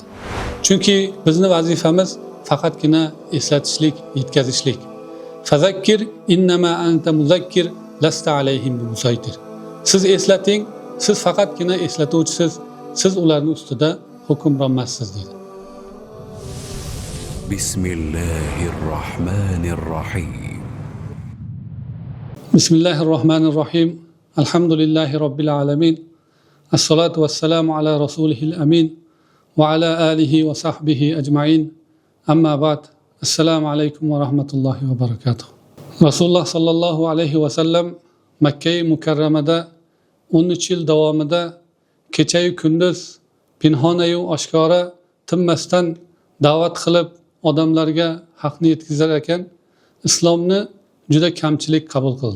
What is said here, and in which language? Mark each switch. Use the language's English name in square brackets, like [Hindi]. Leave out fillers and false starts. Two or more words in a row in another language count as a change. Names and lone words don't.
[Uzbek] Chunki bizning vazifamiz faqatgina eslatishlik, yetkazishlik. [Arabic] فذكر إنما أنت مذكر لست عليهم بمصيطر. [Uzbek] Siz eslating, siz faqatgina eslatuvchisiz, siz ularning ustida hukmronmassiz dedi. [Arabic] بسم الله الرحمن الرحيم. بسم الله الرحمن الرحيم. الحمد لله رب العالمين. والصلاة والسلام على رسوله الأمين وعلى آله وصحبه أجمعين. أما بعد. السلام عليكم ورحمة الله وبركاته. رسول الله صلى الله عليه وسلم [Uzbek] Makka-i Mukarramada 13 yil davomida kecha-yu kunduz pinhona-yu oshkora tinmasdan da'vat qilib odamlarga haqni yetkazar ekan, islomni juda kamchilik qabul qildi.